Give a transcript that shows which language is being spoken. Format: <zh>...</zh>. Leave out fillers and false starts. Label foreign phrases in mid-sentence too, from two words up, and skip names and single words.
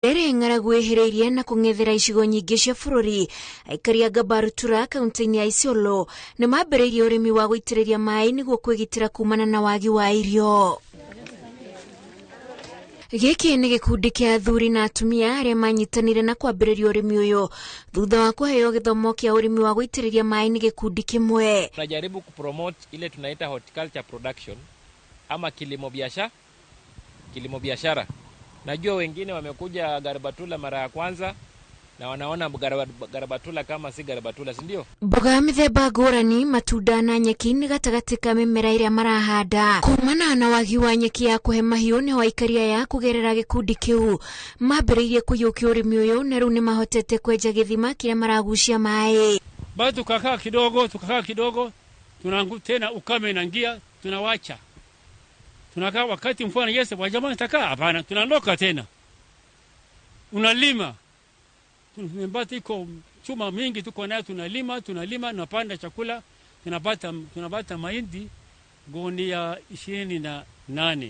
<ki>Ere ng'aragu ehereirie na kung'ethera icigo nyingĩ cia bũrũri, aikari a Gabartura kaunti-inĩ ya Isiolo nĩ mambĩrĩirie ũrĩmi wa gũitĩrĩria maĩ nĩguo kwĩgitĩra kumana na wagi wa irio. Gĩkĩ nĩ gĩkundi kĩa athuri na atumia arĩa manyitanire na kwambĩrĩria ũrĩmi ũyũ thutha wa kũheo gĩthomo kĩa ũrĩmi wa gũitĩrĩria maĩ nĩ gĩkundi kĩmwe.</ki> <sw>Tunajaribu kupromote ile tunaita</sw> <en>horticulture production</en> <sw>ama kilimo biashara. Najua wengine wamekuja Garbatula mara ya kwanza na wanaona Garbatula kama si Garbatula, si ndio?</sw> <ki>Mboga mĩthemba ngũrani, matunda na nyeki nĩ gatagatĩ ka mĩmera ĩrĩa marahanda. Kumana na wagi wa nyeki ya kũhe mahiũ nĩ waikaria ya kũgerera gĩkundi kĩu mambĩrĩirie kũiyũkia ũrĩmi ũyũ na rĩu nĩ mahotete kwenja gĩthima kĩrĩa maragucia maĩ.</ki> <sw>Bado tukakaa kidogo tena ukame inaingia, tunawacha. Tunakaa wakati mvua inanyesha, kwa jamaa nitakaa hapana, tunaondoka tena. Unalima. Tumepata iko chuma mingi tuko nayo, tunalima, tunapanda chakula, tunapata mahindi gunia 28.</sw>